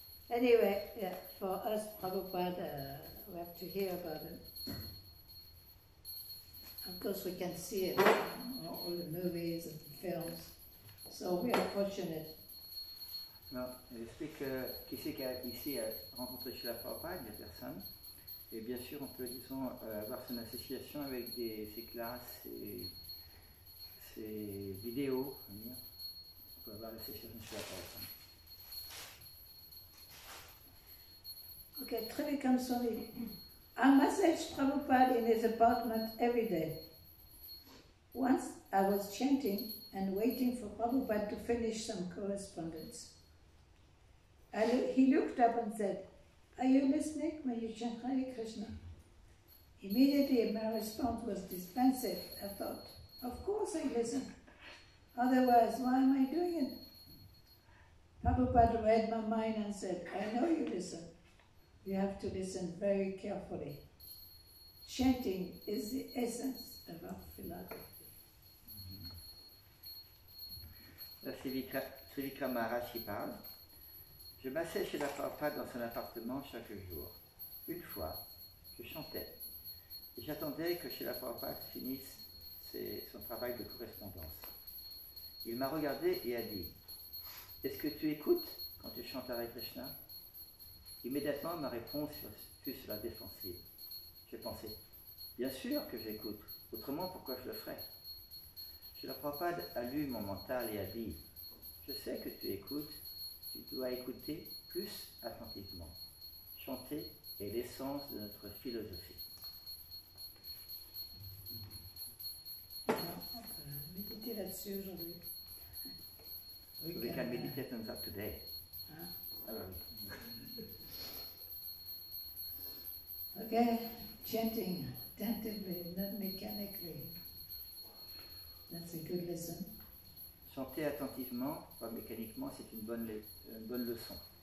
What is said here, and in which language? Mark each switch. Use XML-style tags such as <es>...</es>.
<en>Anyway, yeah, for us, Prabhupada, we have to hear about it. Of course, we can see it in all the movies and films. So we are fortunate.</en> <fr>Non, j'explique qui c'est qui a ici rencontré Srila Prabhupada, il n'y a personne. Et bien sûr, on peut, disons, avoir son association avec ses classes, ses vidéos. On peut avoir l'association de Srila Prabhupada.</fr> <en>Okay, Trivikram Swami. I messaged Prabhupada in his apartment every day. Once I was chanting and waiting for Prabhupada to finish some correspondence. He looked up and said, "Are you listening when you chant Hare Krishna?" Immediately my response was dispensive. I thought, of course I listen. Otherwise, why am I doing it? Prabhupada read my mind and said, "I know you listen. You have to listen very carefully. Chanting is the essence of our philosophy."</en> <fr>Là, c'est Vikram Maharaj qui parle. Je m'asseyais chez la Prabhupada dans son appartement chaque jour. Une fois, je chantais. Et j'attendais que chez la Prabhupada finisse son travail de correspondance. Il m'a regardé et a dit, « Est-ce que tu écoutes quand tu chantes Hare Krishna ?» Immédiatement, ma réponse fut sur la défensive. J'ai pensé, « Bien sûr que j'écoute, autrement pourquoi je le ferais ?» Srila Prabhupada a lu mon mental et a dit, « Je sais que tu écoutes, tu dois écouter plus attentivement. Chanter est l'essence de notre philosophie. » On peut méditer là-dessus aujourd'hui.</fr> <en>We can meditate on that today. Hein?</en> <fr>Alors,</fr> <en>Okay, chanting attentively, not mechanically. That's a good lesson.</en> <fr>chanter attentivement, pas mécaniquement, c'est une bonne leçon.</fr>